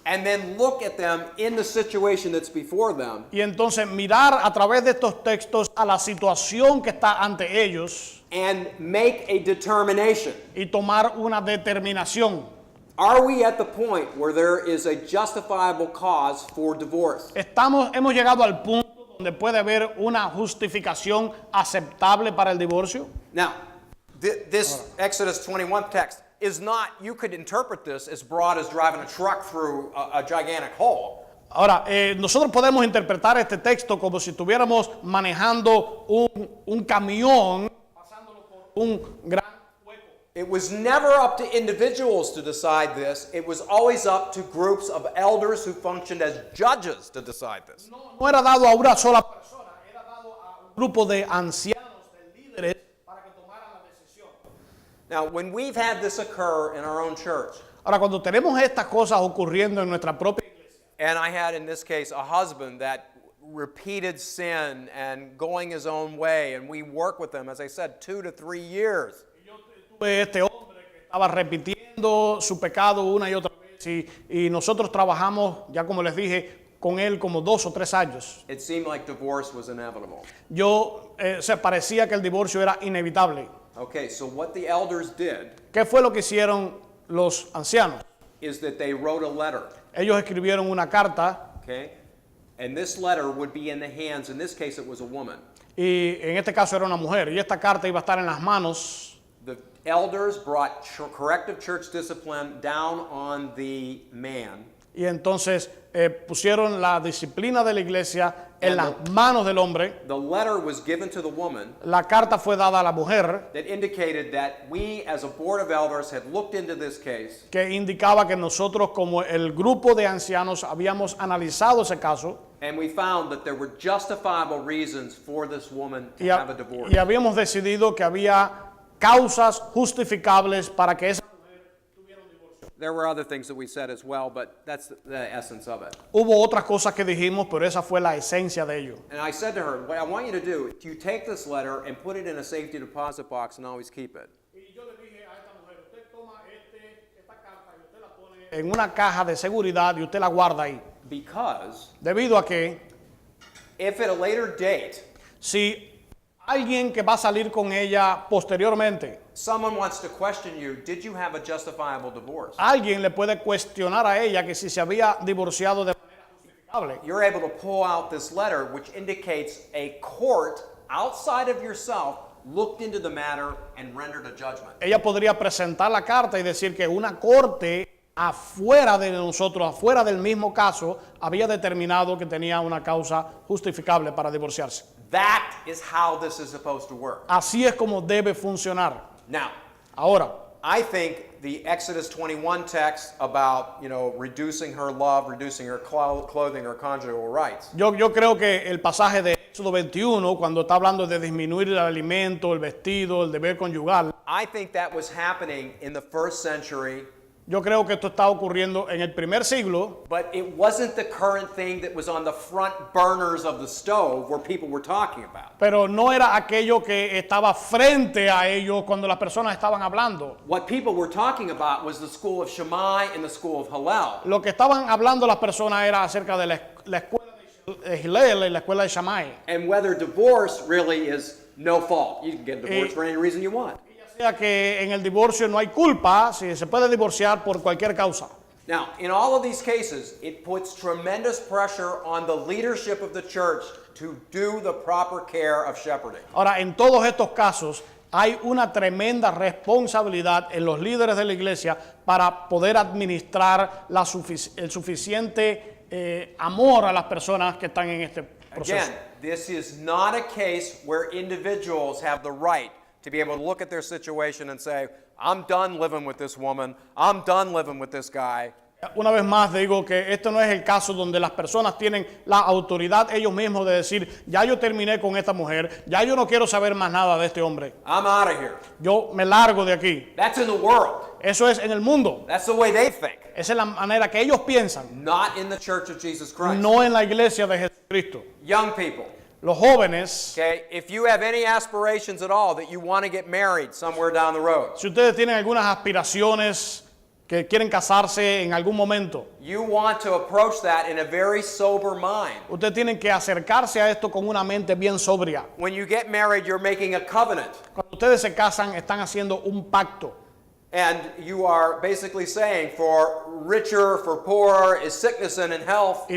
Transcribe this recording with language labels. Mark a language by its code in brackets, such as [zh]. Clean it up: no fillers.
[en] and then look at them in the situation that's before them [es] y entonces mirar a través de estos textos a la situación que está ante ellos [en] and make a determination. [es] y tomar una determinación. [en] Are we at the point where there is a justifiable cause for divorce? [es] Hemos llegado al punto donde puede haber una justificación aceptable para el divorcio. [en] Now, this Exodus 21 text is not, you could interpret this as broad as driving a truck through a gigantic hole. [es] Ahora, nosotros podemos interpretar este texto como si estuviéramos manejando un camión pasándolo por un gran hueco. [en] It was never up to individuals to decide this. It was always up to groups of elders who functioned as judges to decide this. [es] No era dado a una sola persona, era dado a un grupo de ancianos, de líderes, para que tomaran la decisión. [en] Now, when we've had this occur in our own church, [es] Ahora, cuando tenemos estas cosas ocurriendo en nuestra propia iglesia, [en] and I had in this case a husband that repeated sin and going his own way, and we work with them, as I said, 2 to 3 years. [es] Tuve este hombre que estaba repitiendo su pecado una y otra vez y nosotros trabajamos, ya como les dije, con él como 2 o 3 años. [en] It seemed like divorce was inevitable. [es] Se parecía que el divorcio era inevitable. [en] Okay, so what the elders did [es] ¿Qué fue lo que hicieron los ancianos? [en] is that they wrote a letter, [es] Ellos escribieron una carta [en] okay? And this letter would be in the hands, in this case it was a woman. [es] y en este caso era una mujer y esta carta iba a estar en las manos. [en] The elders brought corrective church discipline down on the man. [es] Y entonces pusieron la disciplina de la iglesia en las manos del hombre. [en] The letter was given to the woman [es] La carta fue dada a la mujer, [en] that indicated that we as a board of elders had looked into this case [es] que indicaba que nosotros como el grupo de ancianos habíamos analizado ese caso [en] and we found that there were justifiable reasons for this woman to [es] y, [en] have a divorce. [es] y habíamos decidido que había causas justificables para que esa [en] There were other things that we said as well, but that's the essence of it. [es] Hubo otras cosas que dijimos, pero esa fue la esencia de ello. [en] And I said to her, what I want you to do, you take this letter and put it in a safety deposit box and always keep it. [es] Y yo le dije a esta mujer, usted toma esta carta y usted la pone en una caja de seguridad y usted la guarda ahí. [en] Because [es] Debido a que [en] if at a later date, [es] si alguien que va a salir con ella posteriormente, [en] someone wants to question you, did you have a justifiable divorce? [es] alguien le puede cuestionar a ella que si se había divorciado de manera justificable. [en] You're able to pull out this letter which indicates a court outside of yourself looked into the matter and rendered a judgment. [es] Ella podría presentar la carta y decir que una corte afuera de nosotros, afuera del mismo caso, había determinado que tenía una causa justificable para divorciarse. [en] That is how this is supposed to work. [es] Así es como debe funcionar. [en] Now, [es] Ahora, [en] I think the Exodus 21 text about, reducing her love, reducing her clothing, her conjugal rights. [es] yo creo que el pasaje de Éxodo 21, cuando está hablando de disminuir el alimento, el vestido, el deber conyugal, [en] I think that was happening in the first century, [es] yo creo que esto está ocurriendo en el primer siglo, [en] but it wasn't the current thing that was on the front burners of the stove where people were talking about. [es] pero no era aquello que estaba frente a ellos cuando las personas estaban hablando. [en] What people were talking about was the school of Shammai and the school of Hillel. [es] Lo que estaban hablando las personas era acerca de la escuela de Hillel y la escuela de Shammai. [en] And whether divorce really is no fault. You can get divorced for any reason you want. [es] O sea que en el divorcio no hay culpa, si se puede divorciar por cualquier causa. [en] Now, in all of these cases, it puts tremendous pressure on the leadership of the church to do the proper care of shepherding. [es] Ahora, en todos estos casos hay una tremenda responsabilidad en los líderes de la iglesia para poder administrar el suficiente amor a las personas que están en este proceso. [en] Again, this is not a case where individuals have the right to be able to look at their situation and say, I'm done living with this woman, I'm done living with this guy. [es] Una vez más digo que esto no es el caso donde las personas tienen la autoridad ellos mismos de decir, ya yo terminé con esta mujer, ya yo no quiero saber más nada de este hombre. [en] I'm out of here. [es] Yo me largo de aquí. [en] That's in the world. [es] Eso es en el mundo. [en] That's the way they think. [es] Esa es la manera que ellos piensan, [en] Not in the church of Jesus Christ. [es] no en la iglesia de Jesucristo. [en] Young people, [es] Los jóvenes, [en] okay, if you have any aspirations at all that you want to get married somewhere down the road, [es] si ustedes tienen algunas aspiraciones que quieren casarse en algún momento, [en] you want to approach that in a very sober mind. [es] ustedes tienen que acercarse a esto con una mente bien sobria. [en] When you get married, you're making a covenant. [es] Cuando ustedes se casan, están haciendo un pacto. [en] And you are basically saying for richer, for poorer, is sickness and in health.